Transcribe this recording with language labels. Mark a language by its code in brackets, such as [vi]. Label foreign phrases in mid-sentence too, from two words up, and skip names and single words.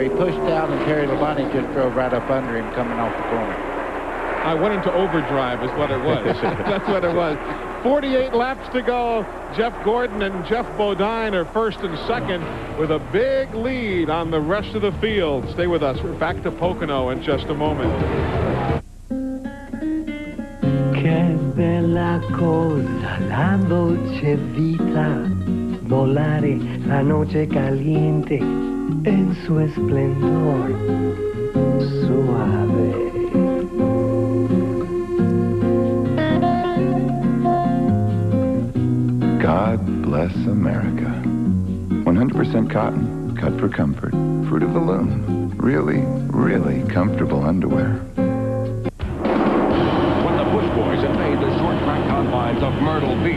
[en] He pushed out, and Terry Labonte just drove right up under him coming off the corner. I went into overdrive is what it was. That's what it was. 48 laps to go. Jeff Gordon and Jeff Bodine are 1st and 2nd with a big lead on the rest of the field. Stay with us. We're back to Pocono in just a moment. [it] Che bella cosa la dolce vita, volare [es] la noche caliente en su esplendor suave. [en] God bless America. 100% cotton, cut for comfort, fruit of the loom. Really, really comfortable underwear. Boys have made the short track confines of Myrtle Beach.